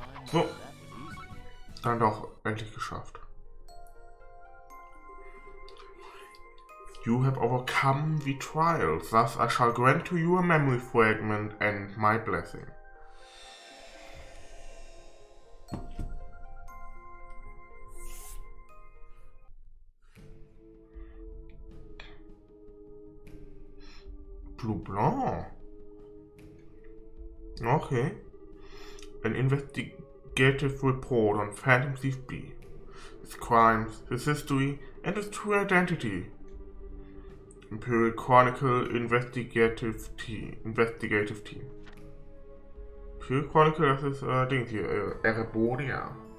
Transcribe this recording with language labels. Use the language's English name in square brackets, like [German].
[German] So, dann doch endlich geschafft. [English] You have overcome the trials, thus I shall grant to you a memory fragment and my blessing. Bleubanc. Okay. An investigative report on Phantom Spiel, his crimes, his history, and his true identity. Imperial Chronicle Investigative Team. [German] Imperial Chronicle, das ist Ding hier, Erebonia.